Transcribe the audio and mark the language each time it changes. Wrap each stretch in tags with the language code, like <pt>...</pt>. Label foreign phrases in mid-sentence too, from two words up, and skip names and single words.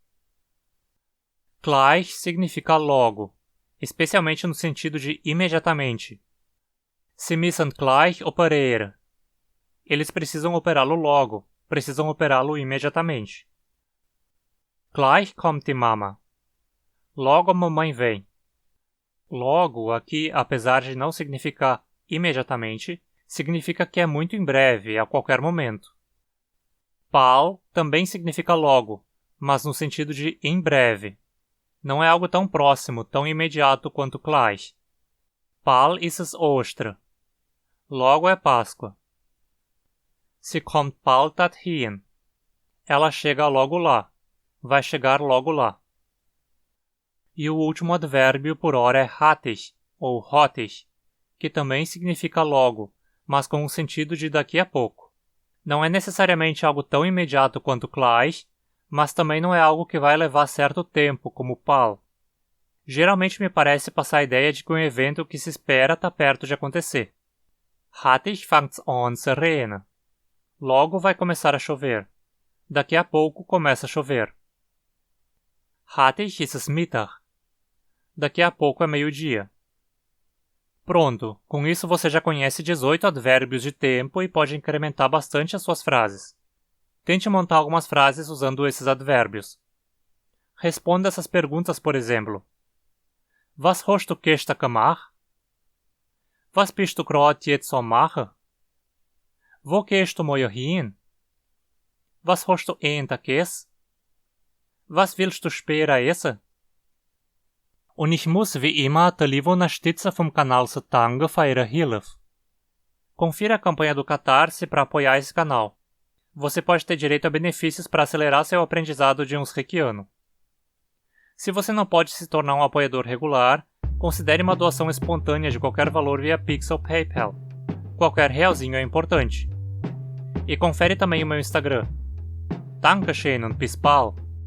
<pt>Gleich significa logo, especialmente no sentido de imediatamente.</pt> <de>Sie müssen gleich operieren.</de> <pt>Eles precisam operá-lo logo, precisam operá-lo imediatamente.</pt> <de>Gleich kommt die Mama.</de> <pt>Logo a mamãe vem. Logo, aqui, apesar de não significar imediatamente, significa que é muito em breve, a qualquer momento. Bald também significa logo, mas no sentido de em breve. Não é algo tão próximo, tão imediato quanto gleich.</pt> <de>Bald ist es Ostern.</de> <pt>Logo é Páscoa.</pt> <de>Sie kommt bald dorthin.</de> <pt>Ela chega logo lá. Vai chegar logo lá. E o último advérbio por hora é hattig, ou hottig, que também significa logo, mas com o sentido de daqui a pouco. Não é necessariamente algo tão imediato quanto gleich, mas também não é algo que vai levar certo tempo, como bald. Geralmente me parece passar a ideia de que um evento que se espera está perto de acontecer.</pt> <gsw>Hattig fangt's an zu regnen.</gsw> <pt>Logo vai começar a chover. Daqui a pouco começa a chover.</pt> <gsw>Hattig ist es Mittag.</gsw> <pt>Daqui a pouco é meio-dia. Pronto, com isso você já conhece 18 advérbios de tempo e pode incrementar bastante as suas frases. Tente montar algumas frases usando esses advérbios. Responda essas perguntas, por exemplo.</pt> <de>Was hast du gestern gemacht? Was bist du gerade jetzt am machen? Wo gehst du morgen hin? Was hast du gegessen? Was willst du später essen? Und ich muss wie immer der liebe Unterstützer vom Kanal danken für ihre Hilfe.</de> <pt>Confira a campanha do Catarse para apoiar esse canal. Você pode ter direito a benefícios para acelerar seu aprendizado de uns reikiano. Se você não pode se tornar um apoiador regular, considere uma doação espontânea de qualquer valor via Pix ou PayPal. Qualquer realzinho é importante. E confere também o meu Instagram.</pt> <de>Dankeschön und bis bald!</de>